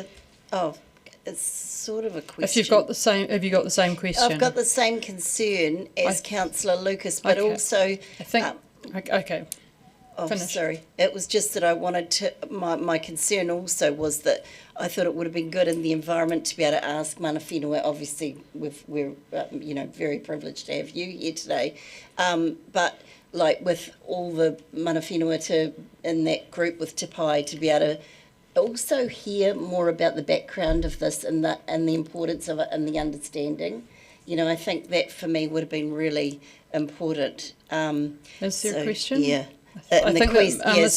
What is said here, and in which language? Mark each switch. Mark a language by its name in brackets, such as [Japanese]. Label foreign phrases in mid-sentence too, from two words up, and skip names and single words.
[English] Oh, it's sort of a question. If you've got the same, have you got the same question? I've got the same concern as Councillor Lucas, but okay. Also. I think. Okay. Oh, Finish. Sorry. It was just that I wanted to. My concern also was that I thought it would have been good in the environment to be able to ask [Māori] mana whenua. [English] Obviously, we're very privileged to have you here today, but like with all the [Māori] mana whenua [English] in that group with Te Pai, to be able to also hear more about the background of this and the importance of it and the understanding. I think that for me would have been really important. Is there a question? Yeah. I think that Mr.